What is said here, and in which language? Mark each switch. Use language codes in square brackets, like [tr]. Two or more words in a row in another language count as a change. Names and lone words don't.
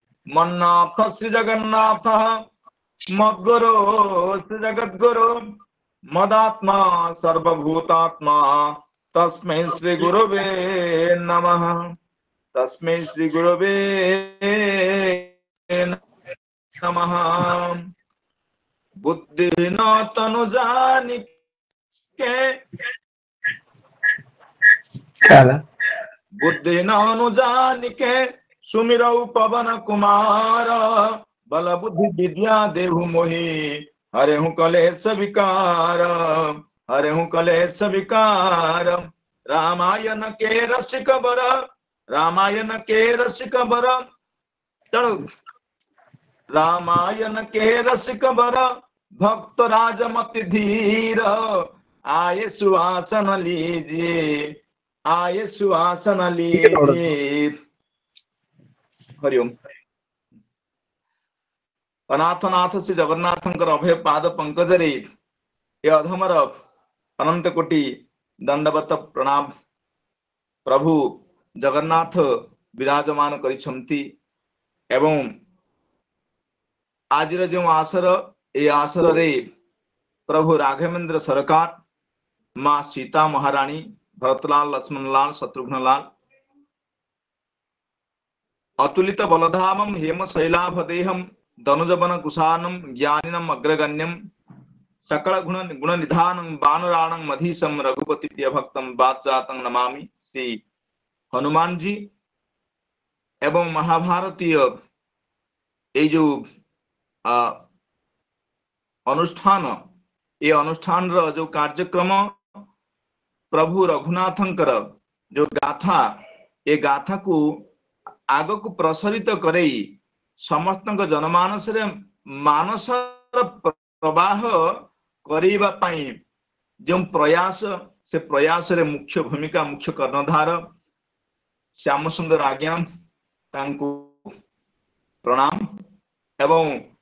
[sa] मन्नाथ श्री जगन्नाथ मद्गुरो श्री जगद्गुरु, मदात्मा सर्वभूतात्मा तस्मै श्री गुरुवे नमः। तस्मै श्री गुरुवे नमः। [awa] बुद्धि न तनु जानिके बुद्धि न अनुजानिके सुमिरौ पवन कुमार बल बुद्धि विद्या देहु मोहि हरे हूँ कलेश विकार हरे हूँ कलेश विकार। रामायण के रसिक बर रामायण के रसिक बर रामायण के रसिक बर भक्त राजमति धीर आये सुहासन लीजिए आये सुहासन लीजिए। हरिओम। [or] ଅନାଥନାଥ ଶ୍ରୀ ଜଗନ୍ନାଥଙ୍କର ଅଭୟ ପାଦ ପଙ୍କଜରେ ଏ ଅଧମର ଅନନ୍ତ କୋଟି ଦଣ୍ଡବତ ପ୍ରଣାମ। ପ୍ରଭୁ ଜଗନ୍ନାଥ ବିରାଜମାନ କରିଛନ୍ତି ଏବଂ ଆଜ ଯୋ ଆସର ଏ ଆସର ରେ ପ୍ରଭୁ ରାଘବେନ୍ଦ୍ର ସରକାର ମାଁ ସୀତା ମହାରାଣୀ ଭରତଲାଲ ଲକ୍ଷ୍ମଣଲାଲ ଶତ୍ରୁଘ୍ନଲାଲ [sa] अतुलित बलधामम हेम शैलाभदेहम धनुजवन कुशानम ज्ञानिनम अग्रगण्यम सकल गुण निधानं बानराणं मधीशम रघुपति प्रिय भक्तम बादजातं नमामि। [or] ଶ୍ରୀ ହନୁମାନ ଜୀ ଏବଂ ମହାଭାରତୀୟ ଏ ଯୋ ଅନୁଷ୍ଠାନ ଏ ଅନୁଷ୍ଠାନ ରୋ ଯୋ କାର୍ଯ୍ୟକ୍ରମ ପ୍ରଭୁ ରଘୁନାଥଙ୍କର ଯୋ ଗାଥା ଏ ଗାଥା କୋ ଆଗ କୋ ପ୍ରସାରିତ କରଇ ସମସ୍ତ ଜନମାନସ ରେ ମାନସ ପ୍ରବାହ କରିବା ପଇଁ ଯୋ ପ୍ରୟାସ ସେ ପ୍ରୟାସ ରେ ମୁଖ୍ୟ ଭୂମିକା ମୁଖ୍ୟ କର୍ଣ୍ଣଧାର ଶ୍ୟାମ ସୁନ୍ଦର ଆଜ୍ଞା ତାଙ୍କୁ ପ୍ରଣାମ ଏବଂ